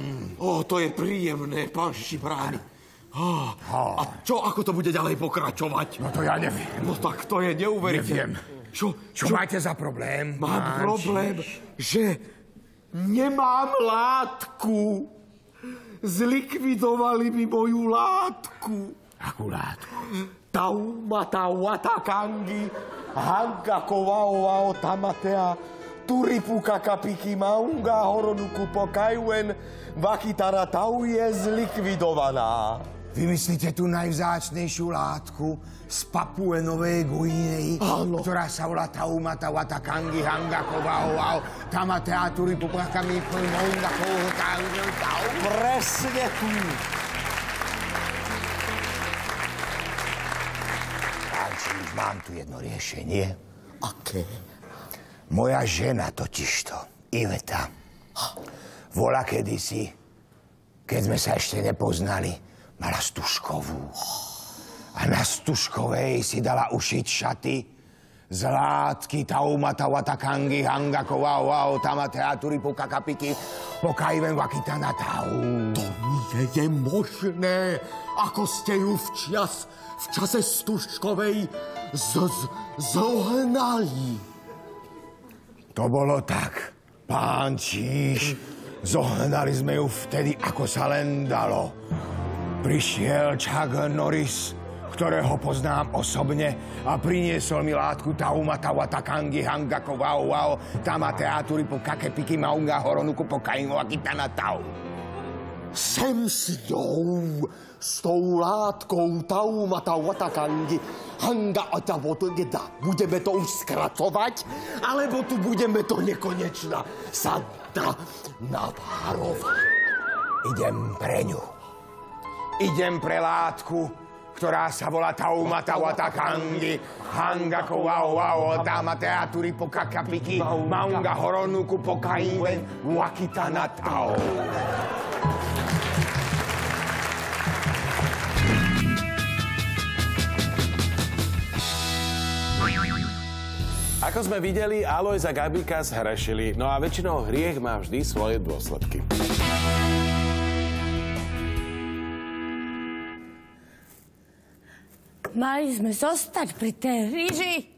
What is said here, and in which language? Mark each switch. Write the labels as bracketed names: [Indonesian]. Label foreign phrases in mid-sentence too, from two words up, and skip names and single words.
[Slovak] To je príjemné, pán Šibrány. A čo, ako to bude ďalej pokračovať? No to ja neviem. No tak to je neuveriteľné. Neviem. Čo máte za problém? Mám problém, že nemám látku. Zlikvidovali mi moju látku. Akú látku? Taumata watakangi, hanka kovao tamatea, turipuka kapiki maunga horonuku pokajuen, vakitara tau je zlikvidovaná. Vymyslíte tú najvzácnejšiu látku z Papue Novej Guinei, ktorá sa volá Taumata watakangi, hanga kovao tamatea, turipuka kapiki maunga horonuku tau. Presne tu. Mám tu jedno riešenie. Aké? Moja žena totižto, Iveta, vola kedysi, keď sme sa ešte nepoznali, mala stužkovú. A na stužkovej si dala ušiť šaty z látky taumata watakangi hangako wow wow tamate aturi po kakapiki po kaiven wakitana tau. To nie je možné, ako ste ju v čase Stužkovej zohnali. To bolo tak, pán Číš. Zohnali sme ju vtedy, ako sa len dalo. Prišiel Chuck Norris, ktorého poznám osobne, a priniesol mi látku taumata watakangi hangako wow wow tamate aturi po kakepiki maunga horonuku po kaimo akitana tau. Sem s ňou, s tou látkou taumata watakangi hanga atavotogeda. Budeme to už skracovať, alebo tu budeme to nekonečná sa navárovať. Idem pre ňu. Idem pre látku, ktorá sa volá taumata watakangi hangako wow wow tamate aturi po kakapiki maunga horonuku po kaiven wakitana tau. Ako sme videli, Alojz a Gabika zhrešili, no a väčšinou hriech má vždy svoje dôsledky. Mali sme zostať pri tej ríži.